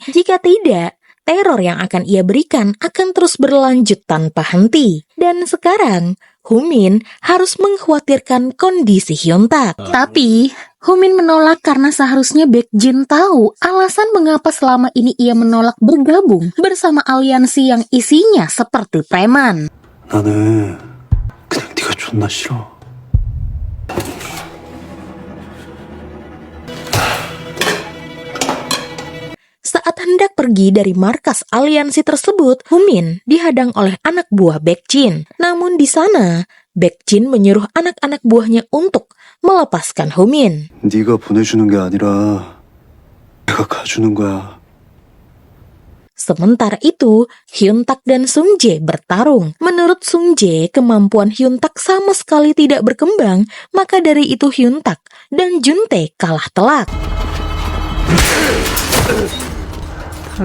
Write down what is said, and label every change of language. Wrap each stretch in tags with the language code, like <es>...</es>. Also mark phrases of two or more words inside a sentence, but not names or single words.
<id>Jika tidak, teror yang akan ia berikan akan terus berlanjut tanpa henti. Dan sekarang, Humin harus mengkhawatirkan kondisi Hyun-tak. Tapi, Humin menolak karena seharusnya Baekjin tahu alasan mengapa selama ini ia menolak bergabung bersama aliansi yang isinya seperti preman.</id> <ko>나는 그냥 네가 존나 싫어.</ko> <id>Saat hendak pergi dari markas aliansi tersebut, Humin dihadang oleh anak buah Baekjin. Namun di sana, Baekjin menyuruh anak-anak buahnya untuk melepaskan Humin.</id> <ko>네가 보내주는 게 아니라 내가 가주는 거야.</ko> <id>Sementara itu, Hyun-tak dan Sung Jae bertarung. Menurut Sung Jae, kemampuan Hyun-tak sama sekali tidak berkembang, maka dari itu Hyun-tak dan Juntae kalah telak.</id> <ko>괜찮아?</ko>